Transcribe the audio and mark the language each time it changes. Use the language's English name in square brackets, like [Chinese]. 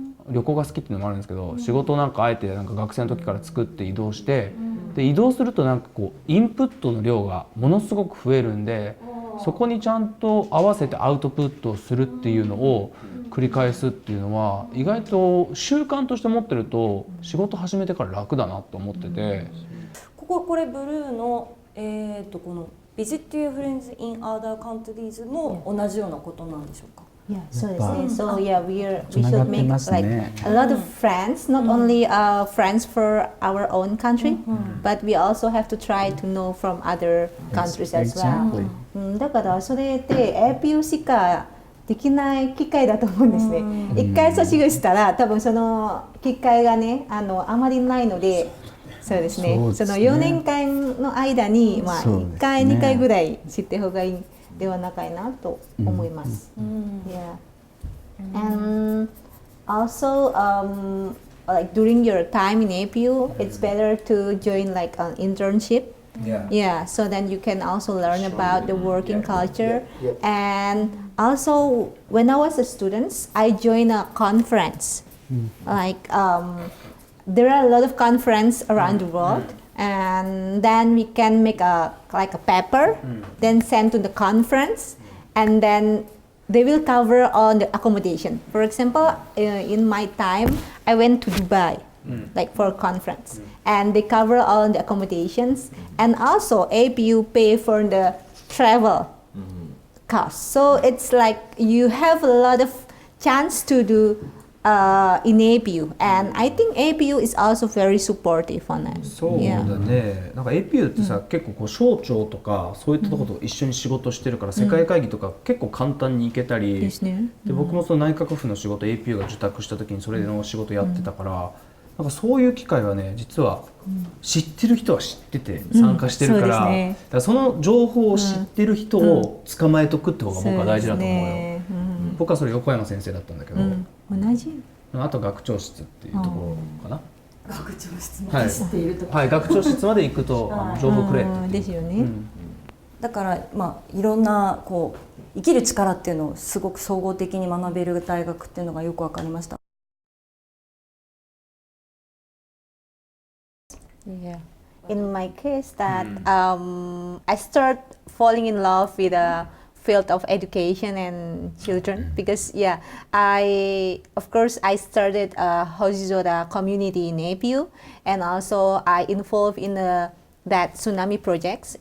[Japanese] 旅行が好きっていうのもあるんですけど、仕事なんかあえてなんか学生の時から作って移動して、で移動するとなんかこうインプットの量がものすごく増えるんで、そこにちゃんと合わせてアウトプットをするっていうのを繰り返すっていうのは意外と習慣として持ってると仕事始めてから楽だなと思ってて。これブルーのこの [English] Visit your friends in other countries [Japanese] も同じようなことなんでしょうか。 Yeah, そうですね。 [English] So yeah, we should make like a lot of friends, not only friends for our own country, but we also have to try to know from other countries as well. [Japanese] だからそれで APU しかできない機会だと思うんですね。一回卒業したら多分その機会がねあまりないので。そうですね。その4年間の間にまあ1回2回ぐらい知って方がいいではないかなと思います。 [English] Yeah. And also like during your time in APU, it's better to join like an internship. Yeah. So then you can also learn about the working culture. And also when I was a student, I joined a conference. Like there are a lot of conferences around the world, and then we can make a paper, then send to the conference, and then they will cover all the accommodation. For example, in my time, I went to Dubai, like for a conference, and they cover all the accommodations, and also APU pay for the travel cost. So it's like you have a lot of chance to do in APU, and I think APU is also very supportive on that. [Japanese] そうだね。なんか APU ってさ、結構こう省庁とかそういったところと一緒に仕事してるから、世界会議とか結構簡単に行けたり、で僕もその内閣府の仕事 APU が受託した時にそれの仕事やってたから、なんかそういう機会はね実は知ってる人は知ってて参加してるから、だからその情報を知ってる人を捕まえとくって方が僕は大事だと思うよ。僕はそれ横山先生だったんだけど、同じ。あと学長室っていうところかな。学長室まで知っているとか、はい、学長室まで行くと情報くれですよね。だからまあいろんなこう生きる力っていうのをすごく総合的に学べる大学っていうのがよくわかりました。 [English] Yeah. In my case, that I start falling in love with the field of education and children because I started a Hojizoda community in APU, and also I involved in that tsunami projects.